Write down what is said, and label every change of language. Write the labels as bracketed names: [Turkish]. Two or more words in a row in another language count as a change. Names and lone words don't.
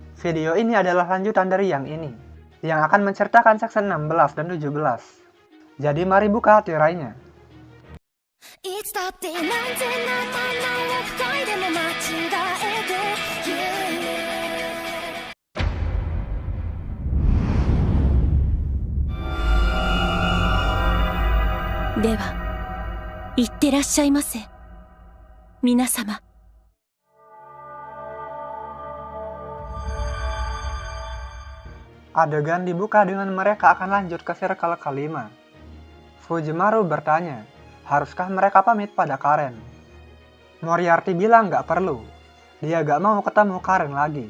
[Indonesian] Video ini adalah lanjutan dari yang ini, yang akan menceritakan section 16 dan 17. Jadi mari buka tirainya. [Japanese] いつだって何千何万何億回でも間違えてでは、いってらっしゃいませ、皆様。 [Indonesian] Adegan dibuka dengan mereka akan lanjut ke circle kelima. Fujimaru bertanya, haruskah mereka pamit pada Karen? Moriarty bilang nggak perlu, dia nggak mau ketemu Karen lagi.